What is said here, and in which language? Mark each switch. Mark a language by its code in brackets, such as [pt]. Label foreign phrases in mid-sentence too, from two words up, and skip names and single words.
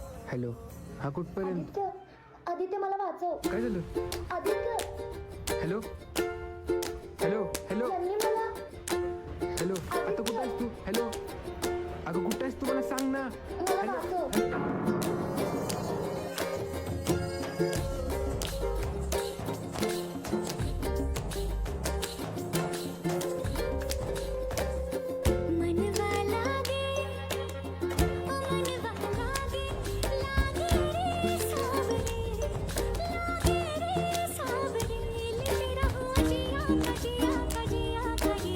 [mr] हॅलो. हा कुठपर्यंत? आदित्य, आदित्य मला वाचव. काय झालं? आदित्य, हॅलो. हॅलो. हॅलो. त्यांनी मला. हॅलो. आता कुठं आहेस तू? हॅलो. अगं कुठं आहेस तू, मला सांग ना. मला वाचव. [hi] मनवा लागे ओ मनवा लागे लागे रे सावरे ले तेरा हो जिया जिया जिया जिया